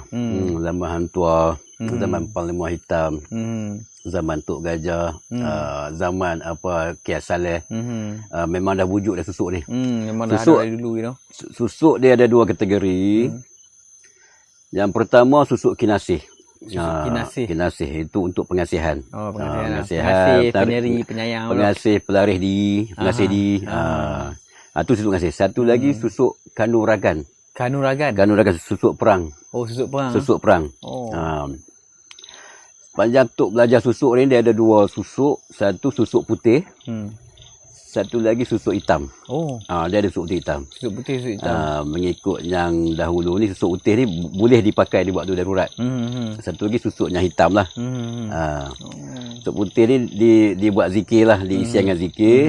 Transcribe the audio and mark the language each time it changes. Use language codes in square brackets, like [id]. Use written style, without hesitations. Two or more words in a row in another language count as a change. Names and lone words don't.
[ms] Zaman Hang Tuah, zaman Panglima Hitam, zaman Tok Gajah, zaman Kiai Saleh. Memang dah wujud dah susuk ni. Memang dah Susuk- ada dari dulu [en] you know. [ms] Susuk dia ada 2 kategori. Yang pertama susuk kinasih. Kinasih. Kinasih itu untuk pengasihan. Pengasih, penyeri, penyayang. Pengasih pelarih diri, pengasih diri. Itu susuk pengasih. Satu lagi susuk kanuragan. Kanuragan. Kanuragan susuk perang. Susuk perang. Susuk perang. Panjang Tok belajar susuk ni dia ada 2 susuk. Satu susuk putih, satu lagi susuk hitam. Dia ada susuk putih hitam. Susuk putih, susuk hitam. Mengikut yang dahulu ni susuk putih ni boleh dipakai di waktu darurat. Satu lagi susuknya hitam lah. Susuk putih ni dibuat zikir lah, diisi dengan zikir.